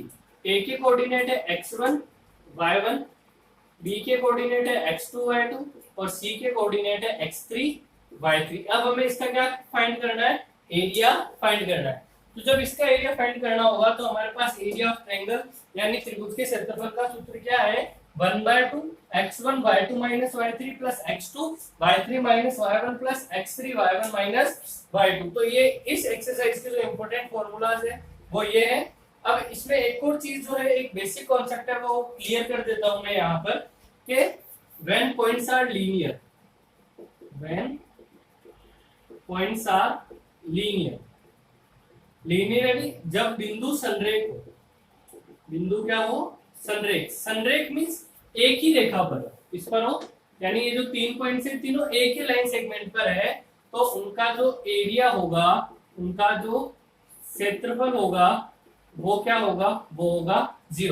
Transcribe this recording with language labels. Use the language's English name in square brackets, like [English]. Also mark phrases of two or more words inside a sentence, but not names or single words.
[Hindi] ए के कोऑर्डिनेट है x1 y1, बी के कोऑर्डिनेट है x2 y2 और सी के कोऑर्डिनेट है x3 y3। अब हमें इसका क्या फाइंड करना है, एरिया फाइंड करना है। तो जब इसका एरिया फाइंड करना होगा तो हमारे पास [English] area of triangle [Hindi] यानी त्रिभुज के क्षेत्रफल का सूत्र क्या है, 1/2 [English] x1 y2 minus y3 plus x2 y3 minus y1 plus x3 y1 minus y2। [Hindi] तो ये इस एक्सरसाइज के जो [English] important formulas [Hindi] है वो ये है। अब इसमें एक और चीज जो है, एक [English] basic concept [Hindi] है वो क्लियर कर देता हूं मैं यहाँ पर कि [English] when points are linear, when points are linear, [Hindi] linearly जब बिंदु संरेख हो, बिंदु क्या हो, संरेख, संरेख मींस एक ही रेखा पर इस पर हो, यानी ये जो 3 पॉइंट्स है तीनों एक ही [English] line segment [Hindi] पर है, तो उनका जो एरिया होगा, उनका जो क्षेत्रफल होगा वो क्या होगा, वो होगा 0।